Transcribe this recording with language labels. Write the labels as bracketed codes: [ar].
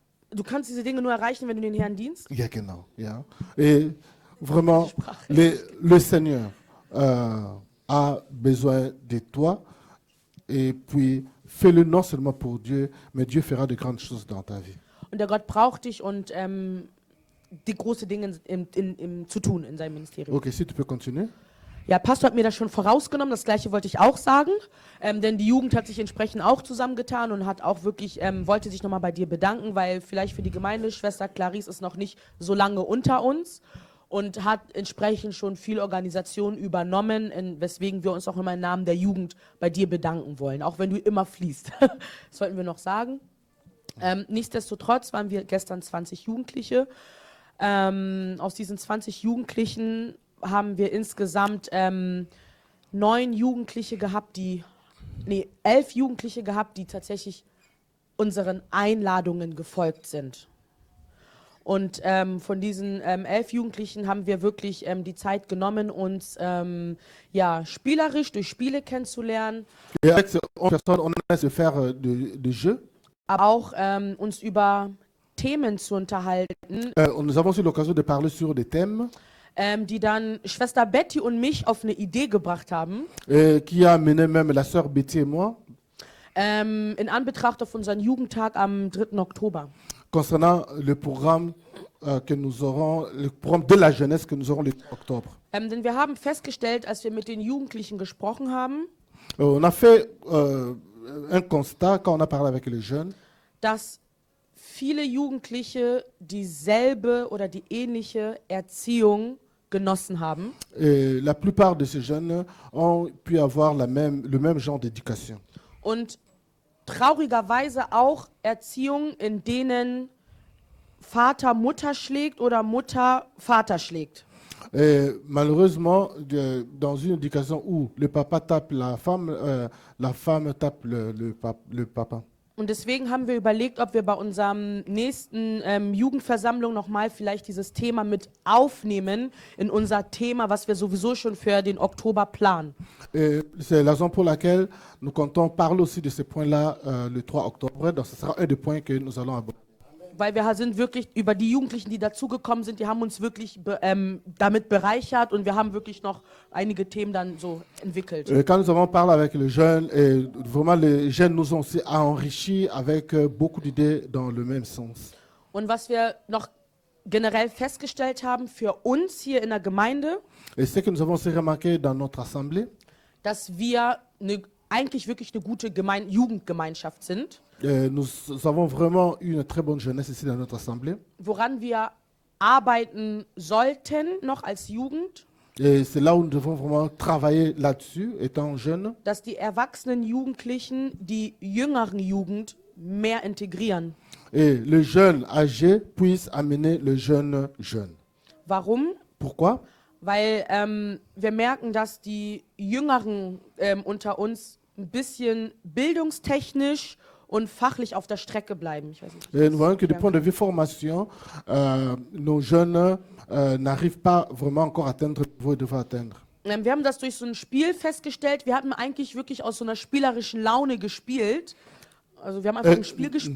[de] du kannst diese Dinge nur erreichen, wenn du den Herrn dienst. Ja, genau. Ja. [fr] Et vraiment, le Seigneur a besoin de toi, et puis fais-le non seulement pour Dieu, mais Dieu fera de grandes choses dans ta vie. [de] Und der Gott braucht dich und die große Dinge zu tun in seinem Ministerium. [fr] Ok, si tu peux continuer. [de] Ja, Pastor hat mir das schon vorausgenommen, das gleiche wollte ich auch sagen, denn die Jugend hat sich entsprechend auch zusammengetan und hat auch wirklich, wollte sich nochmal bei dir bedanken, weil vielleicht für die Gemeinde, Schwester Clarice ist noch nicht so lange unter uns und hat entsprechend schon viel Organisation übernommen, weswegen wir uns auch immer im Namen der Jugend bei dir bedanken wollen, auch wenn du immer fließt. Das wollten wir noch sagen. Nichtsdestotrotz waren wir gestern 20 Jugendliche. Aus diesen 20 Jugendlichen haben wir insgesamt 11 Jugendliche gehabt, die tatsächlich unseren Einladungen gefolgt sind. Und von diesen 11 Jugendlichen haben wir wirklich die Zeit genommen, uns spielerisch durch Spiele kennenzulernen, [fr] Et avec ces 11 personnes, on a essayé de faire des jeux. [de] aber auch uns über Themen zu unterhalten, [fr] Nous avons eu l'occasion de parler sur des thèmes [de] die dann Schwester Betty und mich auf eine Idee gebracht haben, [fr] qui a amené même la sœur Betty et moi [de] in Anbetracht auf unseren Jugendtag am 3. Oktober. [fr] concernant le programme que nous aurons, le programme de la jeunesse que nous aurons le 3 octobre. [de] Denn wir haben festgestellt, als wir mit den Jugendlichen gesprochen haben, [fr] On a fait un constat quand on a parlé avec les jeunes, [de] dass viele Jugendliche dieselbe oder die ähnliche Erziehung genossen haben. [fr] et la plupart de ces jeunes ont pu avoir le même genre d'éducation. [de] Und traurigerweise auch Erziehung, in denen Vater Mutter schlägt oder Mutter Vater schlägt. [fr] Et malheureusement, dans une éducation où le papa tape la femme tape le papa. [de] Und deswegen haben wir überlegt, ob wir bei unserem nächsten Jugendversammlung nochmal vielleicht dieses Thema mit aufnehmen in unser Thema, was wir sowieso schon für den Oktober planen. [fr] Et c'est la raison pour laquelle nous comptons parler aussi de ces points-là le 3 octobre. Donc ce sera un des points que nous allons aborder. [de] Weil wir sind wirklich über die Jugendlichen, die dazugekommen sind, die haben uns wirklich damit bereichert und wir haben wirklich noch einige Themen dann so entwickelt. [fr] Quand nous avons parlé avec les jeunes, et vraiment les jeunes nous ont aussi enrichis avec beaucoup d'idées dans le même sens. [de] Und was wir noch generell festgestellt haben für uns hier in der Gemeinde, [fr] Et ce que nous avons aussi remarqué dans notre assemblée, [de] dass wir eigentlich wirklich eine gute Jugendgemeinschaft sind, [fr] nous avons vraiment eu une très bonne jeunesse ici dans notre assemblée. [de] woran wir arbeiten sollten noch als Jugend, [fr] Et c'est là où nous devons vraiment travailler là-dessus, étant jeunes, [de] dass die erwachsenen Jugendlichen die jüngeren Jugend mehr integrieren. [fr] et les jeunes âgés puissent amener les jeunes jeunes. [de] Warum? [fr] Pourquoi? [de] Weil wir merken, dass die Jüngeren unter uns ein bisschen bildungstechnisch und fachlich auf der Strecke bleiben. Ich weiß nicht, [fr] Et nous voyons que du point de vue formation, nos jeunes n'arrivent pas vraiment encore à atteindre le niveau qu'ils devaient atteindre. [de] Wir haben das durch so ein Spiel festgestellt. Wir hatten eigentlich wirklich aus so einer spielerischen Laune gespielt. Also wir haben einfach ein Spiel gespielt.